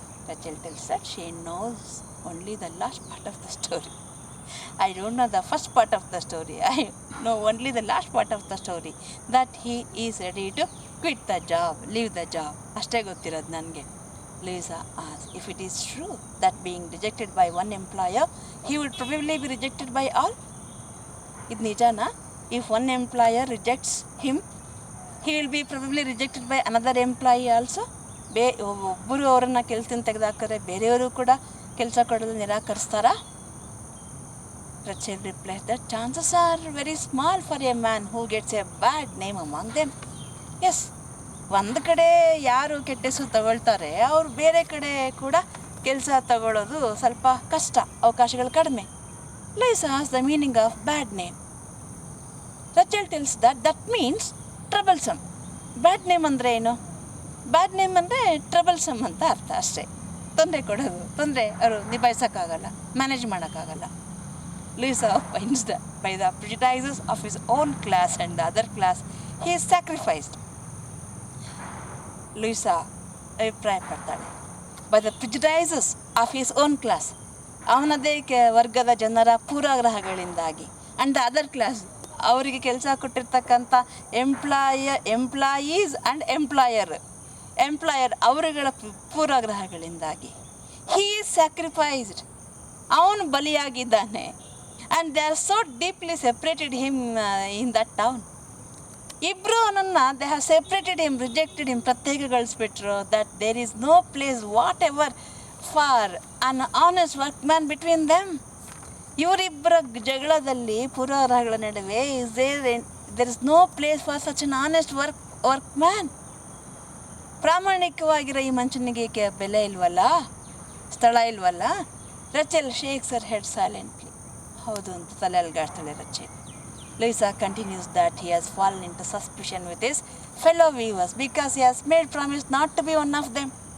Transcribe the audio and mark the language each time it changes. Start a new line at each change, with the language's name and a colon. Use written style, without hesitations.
English: Rachel tells that she knows only the last part of the story. I don't know the first part of the story. I know only the last part of the story, that he is ready to quit the job, leave the job.
Kannada: ಅಷ್ಟೇ ಗೊತ್ತಿರೋದು ನನಗೆ.
English: Louisa asks if it is true that being rejected by one employer, he would probably be rejected by all.
Kannada: ಇದು ನಿಜನಾ?
English: If one employer rejects him, he will be probably rejected by another employee also.
Kannada: ಒಬ್ಬರು ಅವರನ್ನು ಕೆಲಸದಿಂದ ತೆಗೆದುಹಾಕಿದ್ರೆ ಬೇರೆಯವರು ಕೂಡ ಕೆಲಸ ಕೊಡಲು ನಿರಾಕರಿಸ್ತಾರಾ?
English: Rachel replied that chances are very small for a man who gets a bad name among them.
Kannada: Yes, ಒಂದು ಕಡೆ ಯಾರು ಕೆಟ್ಟ ಹೆಸರು ತಗೊಳ್ತಾರೆ ಅವ್ರು ಬೇರೆ ಕಡೆ ಕೂಡ ಕೆಲಸ ತಗೊಳ್ಳೋದು ಸ್ವಲ್ಪ ಕಷ್ಟ, ಅವಕಾಶಗಳು ಕಡಿಮೆ.
English: Lisa asks the meaning of bad name. Rachel tells that means troublesome.
Kannada: Bad name ಅಂದರೆ ಏನು? ಬ್ಯಾಡ್ ನೇಮ್ ಅಂದರೆ ಟ್ರಬಲ್ಸಮ್ ಅಂತ ಅರ್ಥ ಅಷ್ಟೇ. ತೊಂದರೆ ಕೊಡೋದು, ತೊಂದರೆ ಅವರು ನಿಭಾಯಿಸೋಕ್ಕಾಗಲ್ಲ, ಮ್ಯಾನೇಜ್ ಮಾಡೋಕ್ಕಾಗಲ್ಲ.
English: Lisa finds that by the prejudices of his own class and the other class, he is sacrificed. Lisa
Kannada: ಅಭಿಪ್ರಾಯ ಪಡ್ತಾಳೆ,
English: by the prejudices of his own class,
Kannada: ಅವನದೇ ವರ್ಗದ ಜನರ ಪೂರ್ವಾಗ್ರಹಗಳಿಂದಾಗಿ,
English: and the other class,
Kannada: ಅವರಿಗೆ ಕೆಲಸ ಕೊಟ್ಟಿರ್ತಕ್ಕಂಥ
English: employees and employer
Kannada: ಅವರುಗಳ ಪೂರ್ವಾಗ್ರಹಗಳಿಂದಾಗಿ,
English: he is sacrificed,
Kannada: ಅವನು ಬಲಿಯಾಗಿದ್ದಾನೆ.
English: And they are so deeply separated him in that town.
Kannada: ಇಬ್ಬರು ಅವನನ್ನು
English: they have separated him, rejected him,
Kannada: ಪ್ರತ್ಯೇಕಗೊಳಿಸ್ಬಿಟ್ರು.
English: That there is no place whatever for an honest workman between them.
Kannada: ಇವರಿಬ್ಬರ ಜಗಳದಲ್ಲಿ, ಪೂರ್ವಾಗ್ರಹಗಳ ನಡುವೆ
English: There is no place for such an honest workman.
Kannada: ಪ್ರಾಮಾಣಿಕವಾಗಿರೋ ಈ ಮನುಷ್ಯನಿಗೆ ಬೆಲೆ ಇಲ್ವಲ್ಲ, ಸ್ಥಳ ಇಲ್ವಲ್ಲ.
English: Rachel shakes her head silently.
Kannada: ಹೌದು ಅಂತ ತಲೆ ಅಲ್ಗಾಡ್ತಾಳೆ ರಚೆಲ್.
English: Lisa continues that he has fallen into suspicion with his fellow weavers because he has made promise not to be one of them.